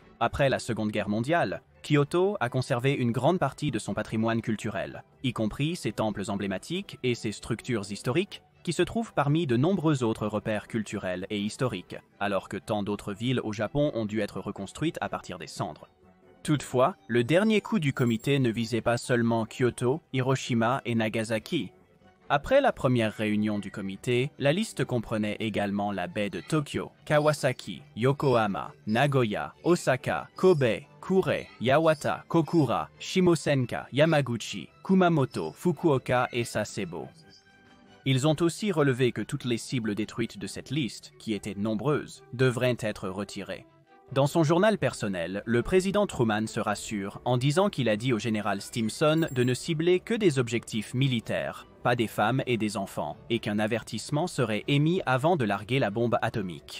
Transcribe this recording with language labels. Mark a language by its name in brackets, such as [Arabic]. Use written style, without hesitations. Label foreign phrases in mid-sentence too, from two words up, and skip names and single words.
[French] Après la Seconde Guerre mondiale, Kyoto a conservé une grande partie de son patrimoine culturel, y compris ses temples emblématiques et ses structures historiques, qui se trouvent parmi de nombreux autres repères culturels et historiques, alors que tant d'autres villes au Japon ont dû être reconstruites à partir des cendres. Toutefois, le dernier coup du comité ne visait pas seulement Kyoto, Hiroshima et Nagasaki. Après la première réunion du comité, la liste comprenait également la baie de Tokyo, Kawasaki, Yokohama, Nagoya, Osaka, Kobe, Kure, Yawata, Kokura, Shimosenka, Yamaguchi, Kumamoto, Fukuoka et Sasebo. Ils ont aussi relevé que toutes les cibles détruites de cette liste, qui étaient nombreuses, devraient être retirées. Dans son journal personnel, le président Truman se rassure en disant qu'il a dit au général Stimson de ne cibler que des objectifs militaires, pas des femmes et des enfants, et qu'un avertissement serait émis avant de larguer la bombe atomique.